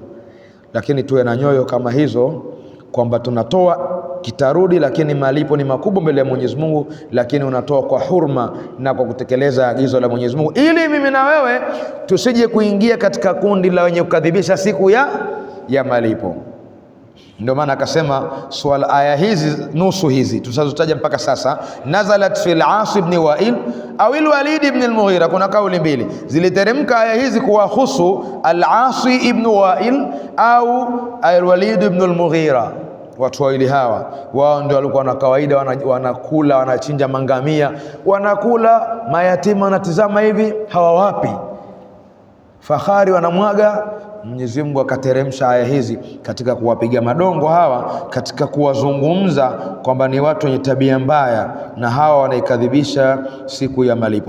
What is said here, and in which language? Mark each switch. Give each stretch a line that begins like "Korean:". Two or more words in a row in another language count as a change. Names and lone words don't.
Swahili: Lakini tuwe na nyoyo kama hizo kwamba tunatoa kitarudi, lakini malipo ni makubwa mbele ya Mwenyezi Mungu, lakini unatoa kwa hurma na kwa kutekeleza agizo la Mwenyezi Mungu, ili mimi na wewe tusije kuingia katika kundi la wenye kukadhibisha siku ya malipo. Ndio maana akasema swala aya hizi nusu hizi tusazotaja mpaka sasa,
Arabic: نزلت في العاص بن وائل أو الوليد بن المغيرة.
Swahili: Kuna kauli mbili ziliteremka aya hizi kuwahusu al-As ibn Wa'il au al-Walid ibn al-Mughira. Watu wawili hawa, wao ndio walikuwa na kawaida wanakula, wanachinja mangamia, wanakula, mayatima wanatizama hivi hawawapi, fahari wanamwaga. Mwenyezi Mungu akateremsha aya hizi katika kuwapiga madongo hawa, katika kuwazungumza kwamba ni watu wenye tabia mbaya, na hawa wanaikadhibisha siku ya malipo.